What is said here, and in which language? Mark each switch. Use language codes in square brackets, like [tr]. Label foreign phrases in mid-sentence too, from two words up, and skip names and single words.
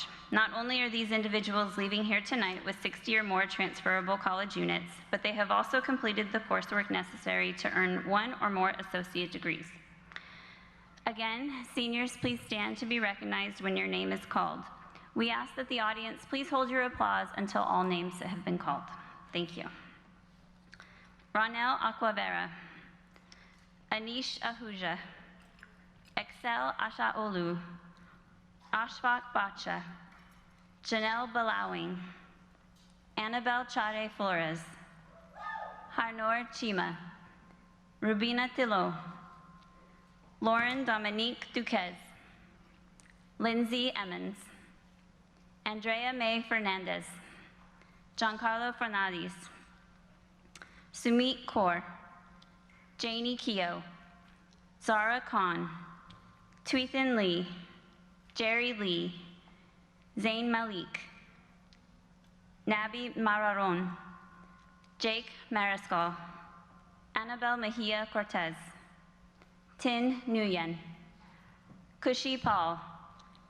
[en] Not only are these individuals leaving here tonight with 60 or more transferable college units, but they have also completed the coursework necessary to earn 1 or more associate degrees. Again, seniors, please stand to be recognized when your name is called. We ask that the audience please hold your applause until all names have been called. Thank you. Ronel Aquavera. Anish Ahuja. Excel Ashaolu. Ashfaq Bacha. Janelle Balawing. Annabelle Chare Flores. Harnor Chima. Rubina Tilo. Lauren Dominique Duquez. Lindsay Emmons. Andrea May Fernandez. Giancarlo Fernandez. Sumit Kaur. Janie Keogh. Zara Khan. Tweethan Lee. Jerry Lee. Zayn Malik. Nabi Mararon. Jake Mariscal. Annabelle Mejia Cortez. Tin Nguyen. Kushi Paul.